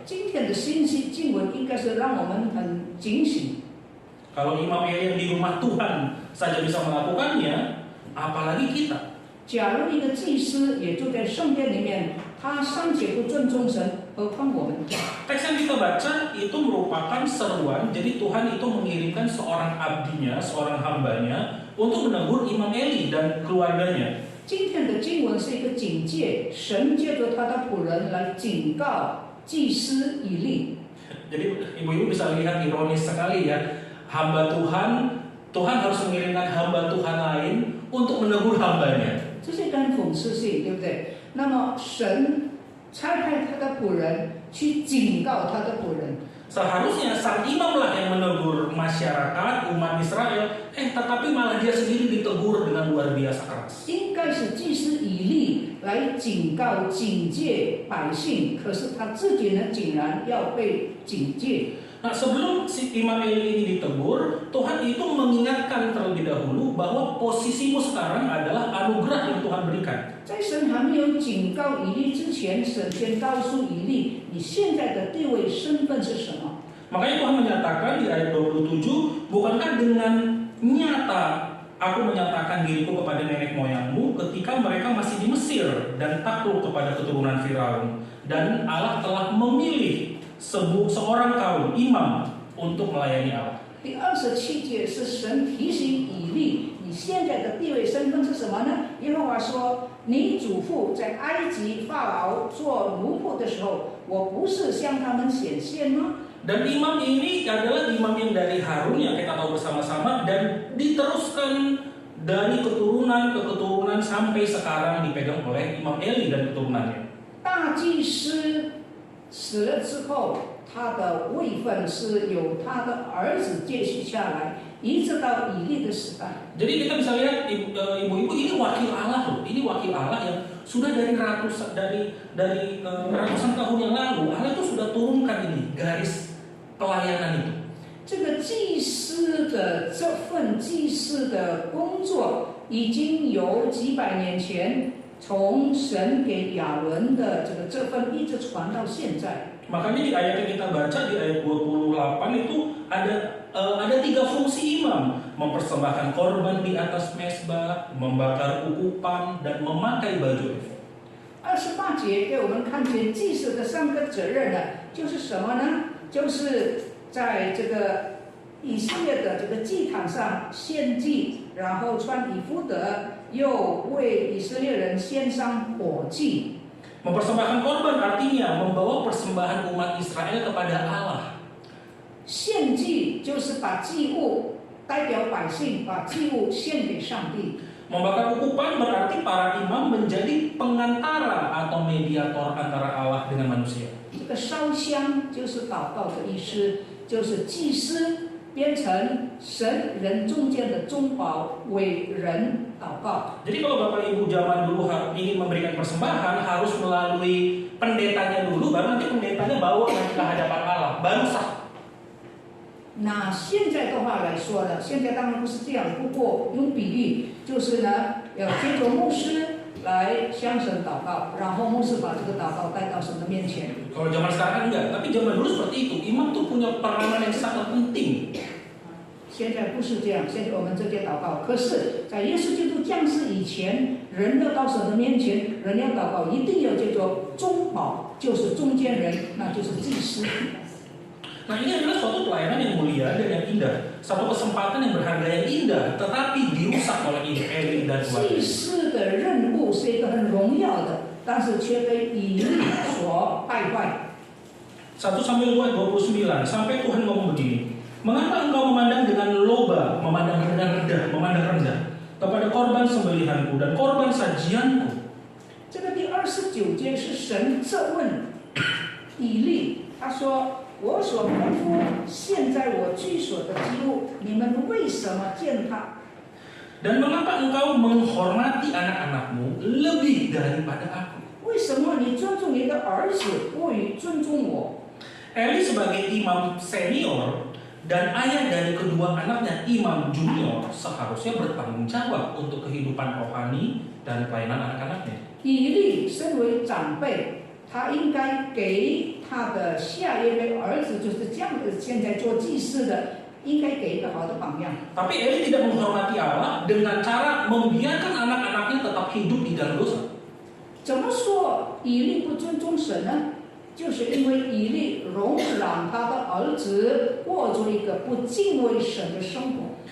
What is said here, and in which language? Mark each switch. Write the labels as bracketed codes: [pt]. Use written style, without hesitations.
[zh] 今天的信息经文应该是让我们很警醒。 [id] Kalau Imam Eli yang di rumah Tuhan saja bisa melakukannya, apalagi kita. [zh] 假如一个祭司也住在圣殿里面，他尚且不尊重神，何况我们？ [id] Teks yang kita baca itu merupakan seruan, jadi Tuhan itu mengirimkan seorang abdinya, seorang hambanya untuk menegur Imam Eli dan keluarganya. [zh] 今天的经文是一个警戒，神借着他的仆人来警告祭司以利。 [id] Jadi ibu-ibu bisa lihat ironis sekali ya, hamba Tuhan harus mengirimkan hamba Tuhan lain untuk menegur hambanya. [zh] 这是一个很讽刺性，对不对？那么神差派他的仆人去警告他的仆人。 [id] Seharusnya sang imam lah yang menegur masyarakat umat Israel, tetapi malah dia sendiri ditegur dengan luar biasa keras. [zh] 应该是祭司以利来警告、警戒百姓，可是他自己呢，竟然要被警戒。 [id] Nah, sebelum si Imam Eli ini ditegur, Tuhan itu mengingatkan terlebih dahulu bahwa posisimu sekarang adalah anugerah yang Tuhan berikan. [zh] 在神还没有警告以利之前，神先告诉以利，你现在的地位、身份是什么？ [id] Makanya Tuhan menyatakan di ayat 27, bukankah dengan nyata aku menyatakan diriku kepada nenek moyangmu ketika mereka masih di Mesir dan takluk kepada keturunan Firaun, dan Allah telah memilih seorang kaum imam untuk melayani Allah. [zh] 第27节是神提醒以利，你现在的地位身份是什么呢？耶和华说：“你祖父在埃及法老做奴仆的时候，我不是向他们显现吗？” [id] Dan imam ini adalah imam yang dari Harun yang kita tahu bersama-sama dan diteruskan dari keturunan ke keturunan sampai sekarang dipegang oleh Imam Eli dan keturunannya. [zh] 大大祭司死了之后，他的位分是由他的儿子接续下来，一直到以利的时代。 [id] Jadi kita bisa lihat ibu-ibu ini wakil Allah loh. Ini wakil Allah yang sudah dari ratusan tahun yang lalu Allah itu sudah turunkan ini garis pelayanan itu. [zh] 这个祭司的这份祭司的工作，已经由几百年前从神给亚伦的这份一直传到现在。 [id] Makanya di ayat yang kita baca di ayat 28 itu ada 3 fungsi imam: mempersembahkan korban di atas mezbah, membakar ukupan, dan memakai baju efod. [zh] 28节给我们看见祭司的3个责任呢，就是什么呢？就是在这个以色列的这个祭坛上献祭，然后穿以弗得，又为以色列人献上火祭。 [id] Mempersembahkan korban artinya membawa persembahan umat Israel kepada Allah. [zh] 献祭就是把祭物代表百姓，把祭物献给上帝。 [id] Membakar ukupan berarti para imam menjadi pengantara atau mediator antara Allah dengan manusia. [zh] 这个烧香就是祷告的意思，就是祭司变成神人中间的中保，为人祷告。 [id] Jadi kalau Bapak Ibu zaman dulu ingin memberikan persembahan harus melalui pendetanya dulu, baru nanti pendetanya bawa ke hadapan Allah, baru sah. [zh] 那现在的话来说呢，现在当然不是这样，不过用比喻就是呢，要借着牧师来向神祷告，然后牧师把这个祷告带到神的面前。 [id] Kalau zaman sekarang enggak, tapi zaman dulu seperti itu. Imam tuh punya peranan yang sangat penting. [zh] 现在不是这样，现在我们直接祷告。可是，在耶稣基督降世以前，人要到神的面前，人要祷告，一定要叫做中保，就是中间人，那就是祭司。 [id] Nah ini adalah suatu pelayanan yang mulia dan yang indah, satu kesempatan yang berharga yang indah, tetapi dirusak oleh Eli dan [zh] 祭 [id] keluarga. [zh] 司的任务是一个很荣耀的，但是却被以利所败坏。 [id] 1 Samuel 2:29 sampai Tuhan ngomong begini, mengapa engkau memandang dengan loba, memandang rendah kepada korban sembelihanku dan korban sajianku? [zh] 这个第29节是神责问以利，他说。我所吩咐现在我居所的祭物，你们为什么践踏？ [id] Dan mengapa engkau menghormati anak-anakmu lebih daripada aku? [zh] 为什么你尊重你的儿子过于尊重我？ [id] Eli sebagai imam senior dan ayah dari kedua anaknya imam junior seharusnya bertanggung jawab untuk kehidupan rohani dan pelayanan anak-anaknya. [zh] 以利身为长辈，他应该给他的下一位儿子，就是这样的现在做祭司的，应该给一个好的榜样。 [id] Tapi Eli tidak menghormati Allah dengan cara membiarkan anak-anaknya tetap hidup di dalam dosa. [zh] 怎么说以利不尊重神呢？就是因为以利容让他的儿子过着一个不敬畏神的生活。